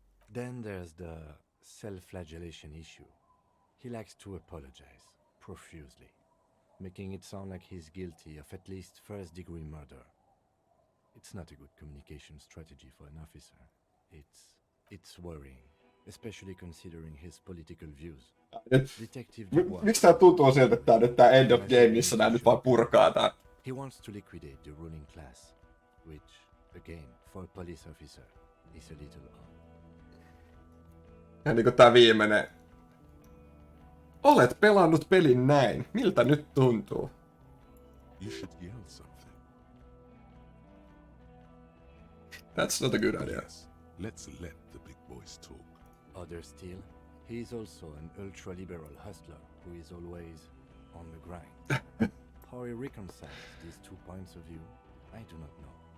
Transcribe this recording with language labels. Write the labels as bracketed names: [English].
[English] Then there's the self-flagellation issue. He likes to apologize, profusely, making it sound like he's guilty of at least first-degree murder. It's not a good communication strategy for an officer. It's worrying, especially considering his political views. Detective Dubois. [Finnish] Miksi tää tuntuu siltä, että tää on nyt tää [English] end of game, [Finnish] missä nää nyt vaan purkaa tää? [English] He wants to liquidate the ruling class, which, again, for a police officer, is a little odd. [Finnish] Ja niinku tää viimeinen. Olet pelannut pelin näin. Miltä nyt tuntuu? [English] You should yell something. That's not a good idea. Yes, let's let the big boys talk. Others still, he is also an ultra-liberal hustler who is always on the grind. How he reconciles these 2 points of view, I do not know.